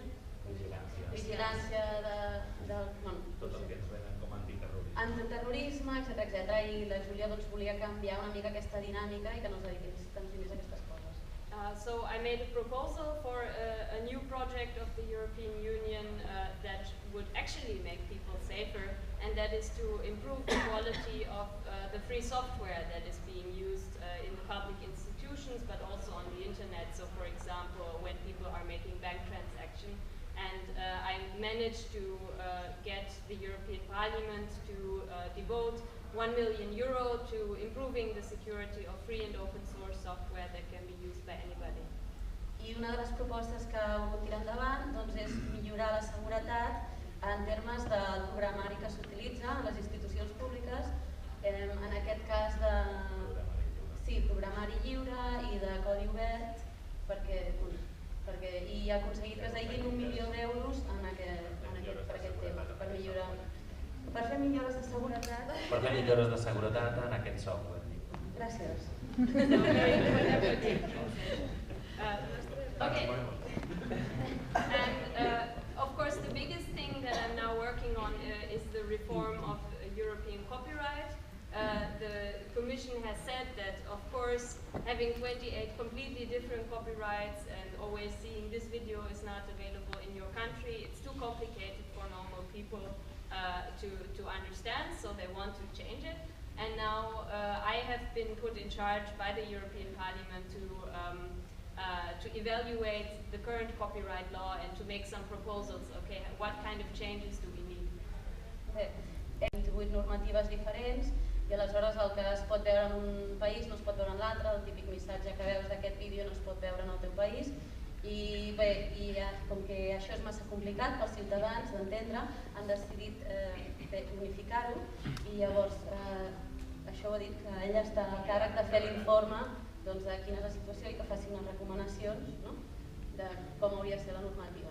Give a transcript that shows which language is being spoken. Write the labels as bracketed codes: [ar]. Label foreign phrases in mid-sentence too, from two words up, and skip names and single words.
[ca] tot el que ens venen com antiterrorisme. antiterrorisme, etc. I la Júlia volia canviar una mica aquesta dinàmica i que no es dediqués tant a aquestes coses. [en] So I made a proposal for a new project of the European Union that would actually make people safer, and that is to improve the quality of the free software that is being used in the public institutions, but also on the internet. So for example, when people are making bank transactions, and I managed to get the European Parliament to devote €1 million to improving the security of free and open source software that can be used by anybody. [ca] I una de les propostes que volem tirar endavant és millorar la seguretat en termes del programari que s'utilitza en les institucions públiques, en aquest cas de programari lliure i de codi obert, i ha aconseguit que es deguin €1 milió per aquest tema, per fer millores de seguretat. Per fer millores de seguretat en aquest software. Gràcies. [en] Okay. And of course the biggest thing that I'm now working on is the reform of European copyright. The Commission has said that, of course, having 28 completely different copyrights and always seeing this video is not available in your country, it's too complicated for normal people to understand, so they want to change it. And now I have been put in charge by the European Parliament to evaluate the current copyright law and to make some proposals. Okay, what kind of changes do we need? [ca] Hem 28 normatives diferents i aleshores el que es pot veure en un país no es pot veure en l'altre, el típic missatge que veus d'aquest vídeo no es pot veure en el teu país. I bé, com que això és massa complicat pels ciutadans d'entendre, han decidit unificar-ho i llavors això ho ha dit que ella està a càrrec de fer l'informe de quina és la situació i que faci unes recomanacions de com hauria de ser la normativa.